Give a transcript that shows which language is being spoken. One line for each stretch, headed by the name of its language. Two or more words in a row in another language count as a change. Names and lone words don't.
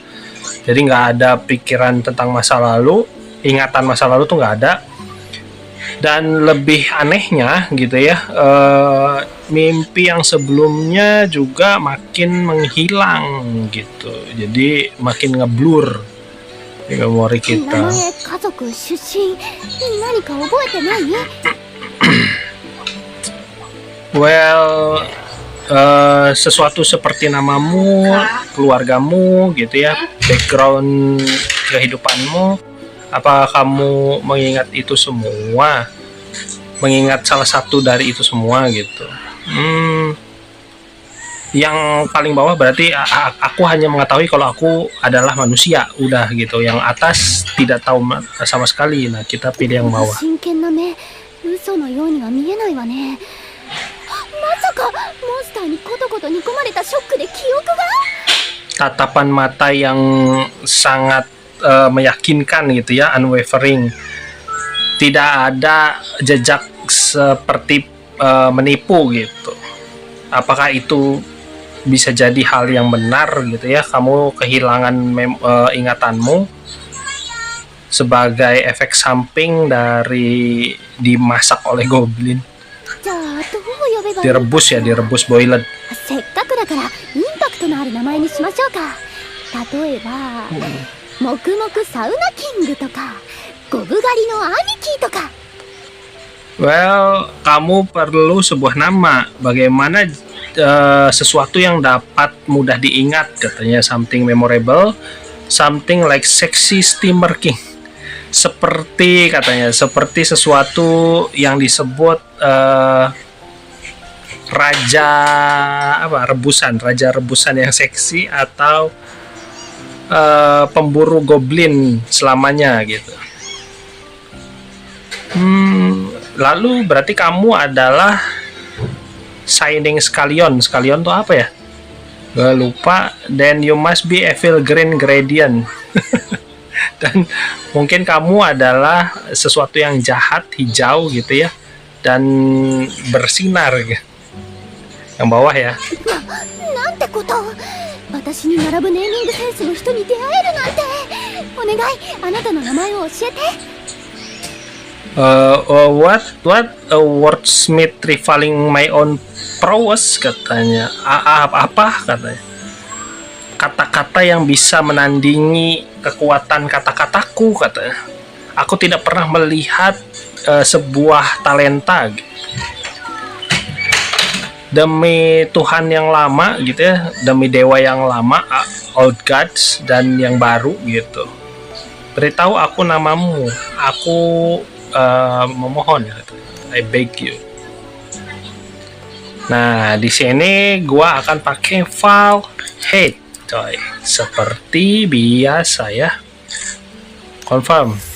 Indonesian: Jadi nggak ada pikiran tentang masa lalu, ingatan masa lalu tuh nggak ada. Dan lebih anehnya gitu ya, mimpi yang sebelumnya juga makin menghilang gitu. Jadi makin ngeblur di memori
Japanese: 名
Indonesian: kita.
Japanese: 前、家族、出身、何か覚えてない？
Indonesian: Well, sesuatu seperti namamu, keluargamu gitu ya, background kehidupanmu, apa kamu mengingat itu semua? Mengingat salah satu dari itu semua gitu. Yang paling bawah berarti aku hanya mengetahui kalau aku adalah manusia, udah gitu. Yang atas tidak tahu sama sekali. Nah, kita pilih yang bawah.
Japanese: 真剣な目、嘘のようには見えないわね。まさかモンスターにコトコト煮込まれたショックで記憶が？
Indonesian: Tatapan mata yang sangat meyakinkan gitu ya, unwavering. Tidak ada jejak seperti menipu gitu. Apakah itu bisa jadi hal yang benar gitu ya? Kamu kehilangan ingatanmu sebagai efek samping dari dimasak oleh goblin.
Japanese: じゃあどう呼べばいい？
Indonesian: Direbus ya, direbus boiled.
Japanese: せっかくだからインパクトのある名前にしましょうか。例えば、黙々サウナキングとか、ゴブ狩りの兄貴とか。
Indonesian: Well, kamu perlu sebuah nama. Bagaimana sesuatu yang dapat mudah diingat, katanya,
English: something memorable, something like sexy steamer king.
Indonesian: Seperti katanya, seperti sesuatu yang disebut raja rebusan yang seksi atau pemburu goblin selamanya gitu. Lalu berarti kamu adalah Shining Scallion. Scallion tuh apa ya? Gak lupa.
English: Then you must be Evil Green Gradient.
Indonesian: Dan mungkin kamu adalah sesuatu yang jahat, hijau gitu ya, dan bersinar gitu. Yang bawah ya.
Japanese: なんてこと。私に並ぶネーミングセンスの人に出会えるなんて。お願い、あなたの名前を教えて。
English: What a wordsmith rivaling my own prowess,
Indonesian: katanya. Apa katanya? Kata-kata yang bisa menandingi kekuatan kata-kataku, katanya. Aku tidak pernah melihat sebuah talenta gitu. Demi Tuhan yang lama gitu ya, demi dewa yang lama,
English: old gods,
Indonesian: dan yang baru gitu. Beritahu aku namamu. Aku memohon, gitu.
English: I beg you.
Indonesian: Nah, di sini gua akan pakai file head, coy. Seperti biasa ya. Confirm.